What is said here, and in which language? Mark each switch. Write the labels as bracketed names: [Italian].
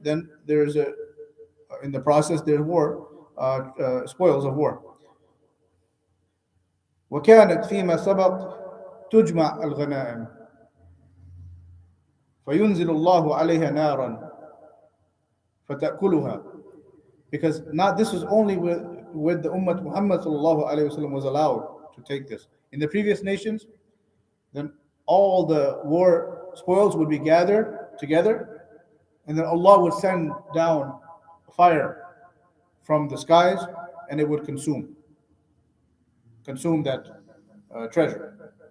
[English] Then there's in the process there's war, spoils of war. [Arabic] وكانت فيما سبق تجمع الغنائم فينزل الله عليها نارا فتأكلها. [English] Because not this is only with the Ummah Muhammad sallallahu alaihi wasallam was allowed to take this. In the previous nations, then all the war spoils would be gathered together, and then Allah would send down fire from the skies, and it would consume that treasure.